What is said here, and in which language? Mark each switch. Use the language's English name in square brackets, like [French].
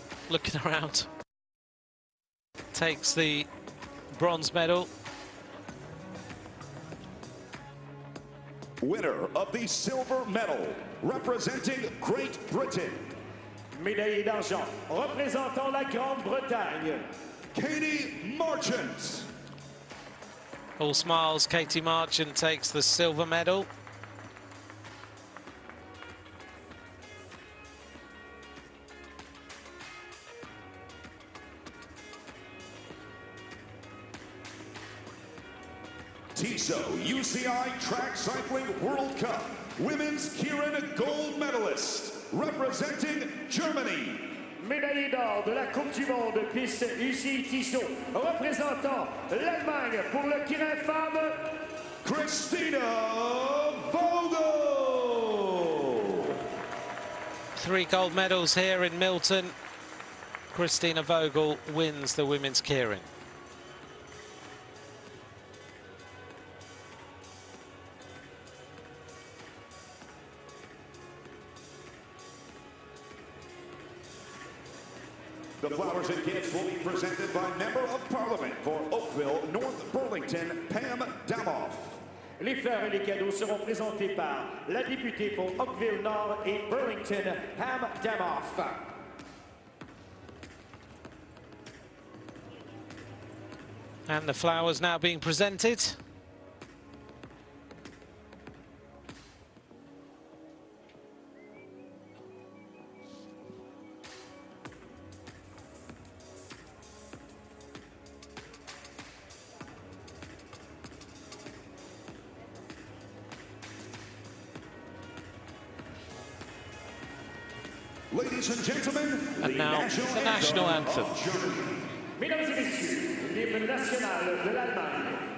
[English] Looking around, takes the bronze medal. Winner of the silver medal, representing Great Britain. [French] Médaillé d'argent, représentant la Grande-Bretagne. [English] Katie Marchant. All smiles, Katie Marchant takes the silver medal. Tissot UCI Track Cycling World Cup, Women's Keirin gold medalist, representing Germany. [French] Médaillé d'or de la Coupe du Monde piste UCI Tissot, représentant l'Allemagne pour le Keirin femme, [English] Christina Vogel. 3 gold medals here in Milton. Christina Vogel wins the women's Keirin. The flowers and gifts will be presented by Member of Parliament for Oakville, North Burlington, Pam Damoff. [French] Les fleurs et les cadeaux seront présentés par la députée pour Oakville Nord et Burlington, Pam Damoff. [English] And the flowers now being presented. Ladies and gentlemen, and now the national anthem. [French] Mesdames et messieurs, l'hymne national de l'Allemagne.